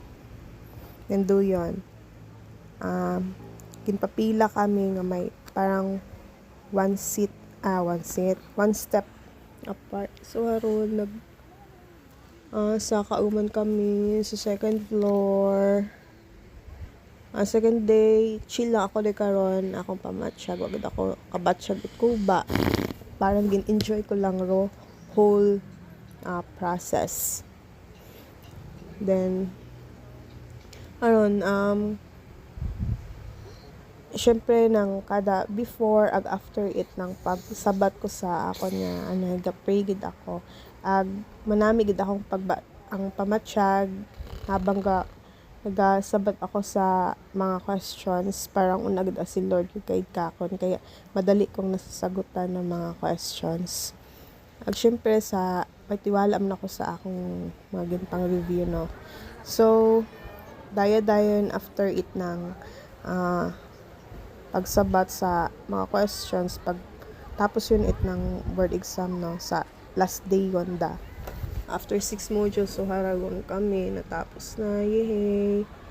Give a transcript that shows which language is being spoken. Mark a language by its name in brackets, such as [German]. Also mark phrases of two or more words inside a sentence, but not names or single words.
[Aklanon] Then, do yun. Ginpapila kami nga may parang [English] one step apart. [Aklanon] So haron sa kauman kami sa second floor. [English] Second day chill [Aklanon] lang ako de karon akong pamatsyag wagad ako kabatsyag it kuba. Parang gin-enjoy ko lang [English] whole process. [Aklanon] Then syempre nang kada before ag after it nang pagsabat ko sa ako nga nagapray gid ako manami gid akong ang pamatsyag habang nagasabat ako sa mga questions parang una gid si Lord yung guide kakon [Filipino] kaya madali kong nasasagutan ng mga [Aklanon] questions syempre sa may tiwala man ako sa akong mga ginpang review no. So dayon after it nang pagsabat sa mga questions pag tapos yun ng [English] board exam [Aklanon] no sa last day gonda [English] after 6 modules [Aklanon] so haragon kami natapos na yehey.